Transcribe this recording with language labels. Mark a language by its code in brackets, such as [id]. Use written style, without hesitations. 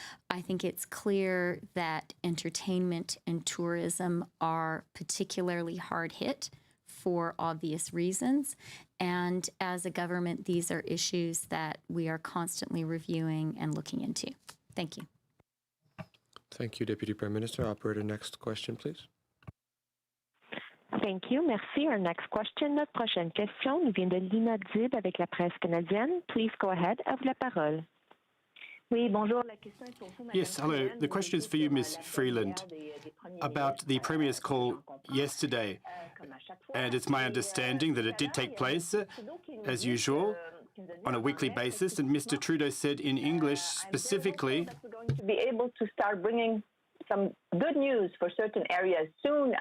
[en] I think it's clear that entertainment and tourism are particularly hard hit for obvious reasons. And as a government, these are issues that we are constantly reviewing and looking into. Thank you. Thank you, Deputy Prime Minister. Operator, next question, please. Thank you. [fr] Merci. [en] Our next question, [fr] notre prochaine question, nous vient de Lina Dib avec la presse canadienne. [en] Please go ahead. [fr] À vous la parole. Oui, bonjour. La question est pour vous, Madame. [en] Yes, hello. The question is for you, Ms. Freeland, about the Premier's call yesterday. And it's my understanding that it did take place, as usual, on a weekly basis. And Mr. Trudeau said in English specifically, we're going to be able to start bringing some good news for certain areas soon.